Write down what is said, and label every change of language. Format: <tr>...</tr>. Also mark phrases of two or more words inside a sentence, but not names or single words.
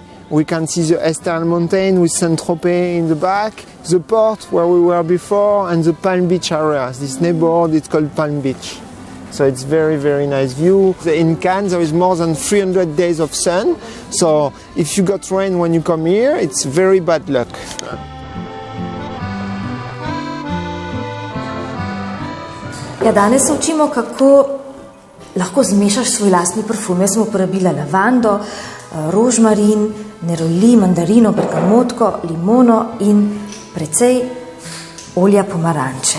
<en>We can see the Estel Mountain with Saint-Tropez in the back, the port where we were before, and the Palm Beach area. This neighborhood is called Palm Beach. So it's very, very nice view. In Cannes there is more than 300 days of sun. So if you got rain when you come here, it's very bad luck.</en> <sl>Ja, danes se učimo, kako lahko zmešaš svoj lastni parfum. Jaz sem uporabila lavando, rožmarin, neroli, mandarino, bergamotko, limono in precej olja pomaranče.</sl>